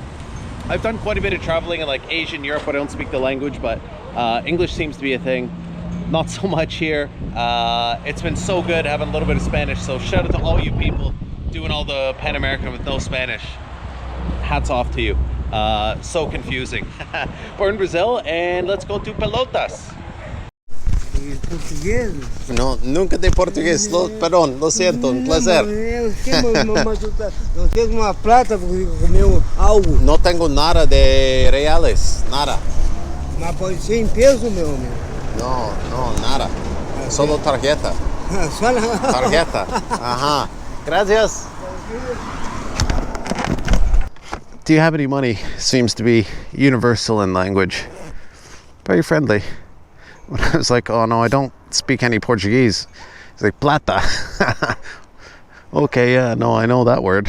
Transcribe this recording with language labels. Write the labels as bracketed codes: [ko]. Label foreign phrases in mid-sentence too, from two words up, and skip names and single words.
[en] I've done quite a bit of traveling in like Asian Europe, but I don't speak the language, but English seems to be a thing. Not so much here. It's been so good having a little bit of Spanish, so shout out to all you people doing all the Pan American with no Spanish. Hats off to you. So confusing. We're in Brazil and let's go to Pelotas. [pt] Português? [es] No, nunca de português. Perdón, lo siento, un placer. [pt] Não tenho uma plata porque comeu algo. [es] No tengo nada de reales, nada. [pt] Mas pode ser em peso, meu amigo. [es] No, nada. Solo tarjeta. [pt] Só na... [es] Tarjeta. Ajá. Gracias. [en] Do you have any money? Seems to be universal in language. Very friendly. When I was like, oh no, I don't speak any Portuguese. He's like, plata. Okay, yeah, no, I know that word.